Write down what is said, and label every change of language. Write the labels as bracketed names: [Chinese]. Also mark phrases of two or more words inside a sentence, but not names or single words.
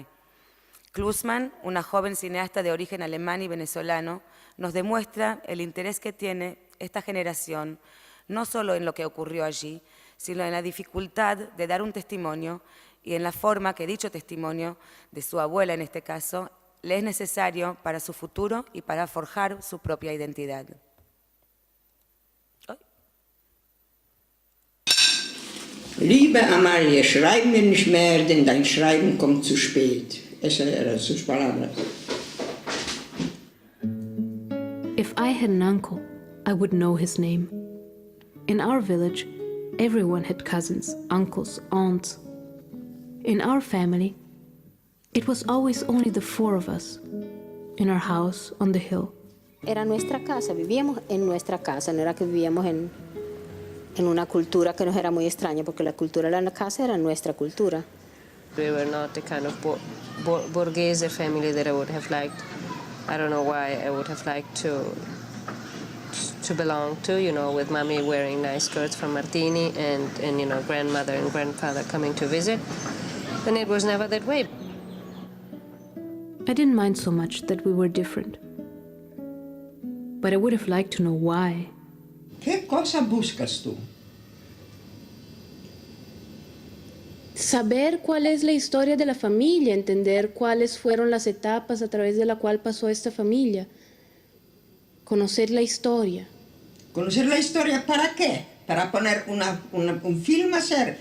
[Spanish] Klusman, una joven cineasta de origen alemán y venezolano, nos demuestra el interés que tiene esta generación, no solo en lo que ocurrió allí, sino en la dificultad de dar un testimonio y en la forma que dicho testimonio, de su abuela en este caso, le es necesario para su futuro y para forjar su propia identidad. [German] Liebe Amalie, schreib mir nicht mehr, denn dein Schreiben kommt zu spät. [Spanish] Esas eran sus palabras. [English] If I had an uncle, I would know his name. In our village, everyone had cousins, uncles, aunts. In our family, it was always only the four of us in our house on the hill. [Spanish] Era nuestra casa, vivíamos en nuestra casa, no era que vivíamos en una cultura que nos era muy extraña, porque la cultura de la casa era nuestra cultura. [English] We were not the kind of borghese family that I would have liked. I don't know why I would have liked to belong to, you know, with mommy wearing nice skirts from Martini and you know, grandmother and grandfather coming to visit. And it was never that way. I didn't mind so much that we were different. But I would have liked to know why. [Spanish] ¿Qué cosa buscas tú? Saber cuál es la historia de la familia, entender cuáles fueron las etapas a través de la cual pasó esta familia. Conocer la historia. ¿Conocer la historia para qué? Para poner un film a hacer.